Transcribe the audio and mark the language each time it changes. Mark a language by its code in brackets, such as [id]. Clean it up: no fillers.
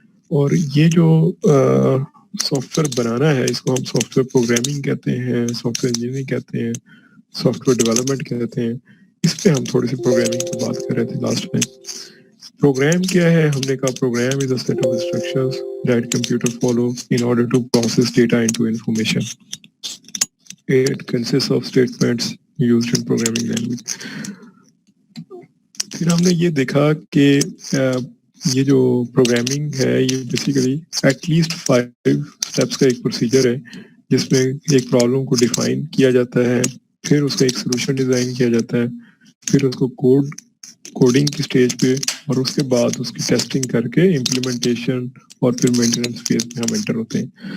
[ur] اور یہ جو سافٹ ویئر بنانا ہے اس کو ہم سافٹ ویئر پروگرامنگ کہتے ہیں, سافٹ ویئر انجینئرنگ کہتے ہیں, سافٹ ویئر ڈیولپمنٹ کہتے ہیں. اس پہ ہم تھوڑی سی پروگرامنگ پہ بات کر رہے تھے لاسٹ میں. پروگرام کیا ہے؟ ہم نے کہا [en] Program is a set of instructions that computer follow in order to process data into information. It consists of statements used in programming language. [ur] پھر ہم نے یہ دیکھا کہ یہ جو پروگرامنگ ہے یہ بیسیکلی ایٹ لیسٹ 5 اسٹیپس کا ایک پروسیجر ہے, جس میں ایک پرابلم کو ڈیفائن کیا جاتا ہے, پھر اس کا ایک سلوشن ڈیزائن کیا جاتا ہے, پھر اس کو کوڈنگ کی سٹیج پہ, اور اس کے بعد اس کی ٹیسٹنگ کر کے امپلیمنٹیشن اور پھر مینٹیننس فیز میں ہم انٹر ہوتے ہیں.